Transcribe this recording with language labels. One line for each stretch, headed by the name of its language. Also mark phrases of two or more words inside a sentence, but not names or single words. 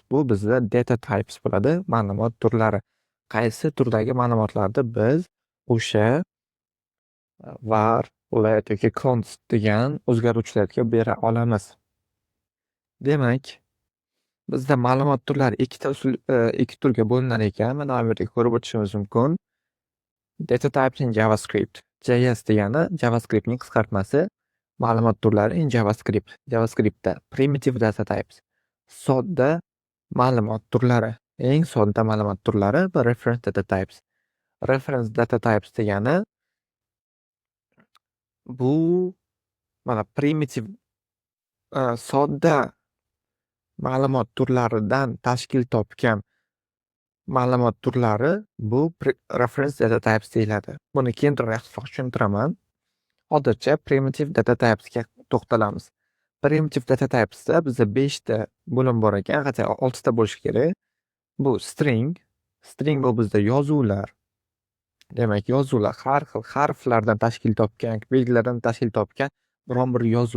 Uzbek: Bu bizda
English: data types
Uzbek: bo'ladi, ma'lumot turlari. Qaysi turdagi ma'lumotlarni biz o'sha var, let yoki const degan o'zgaruvchilarga bera olamiz. Demak, bizda ma'lumot turlari ikki turga bo'linar ekan. Mana bu yerda ko'rib o'tishimiz mumkin.
English: Data types in JavaScript.
Uzbek: JS degani JavaScriptning qisqartmasi. Ma'lumot turlari in JavaScript.
English: JavaScriptda primitive data types.
Uzbek: Sodda ma'lumot turlari. Eng sodda ma'lumot turlari va
English: reference data types. Reference data types
Uzbek: degani bu mana primitive sodda ma'lumot turlaridan tashkil topgan ma'lumot turlari bu
English: reference data types
Uzbek: deyiladi. Buni keyinroq yaxshiroq tushuntiraman. Hozircha
English: primitive data typesga
Uzbek: to'xtalamiz.
English: Primitive data typesda
Uzbek: bizda 5 ta bo'lim bor ekan, qancha 6 ta bo'lishi kerak. Bu string. String bu bizda yozuvlar. Demak, yozuvlar har xil harflardan tashkil topgan, belgilardan tashkil topgan biron bir yozuv.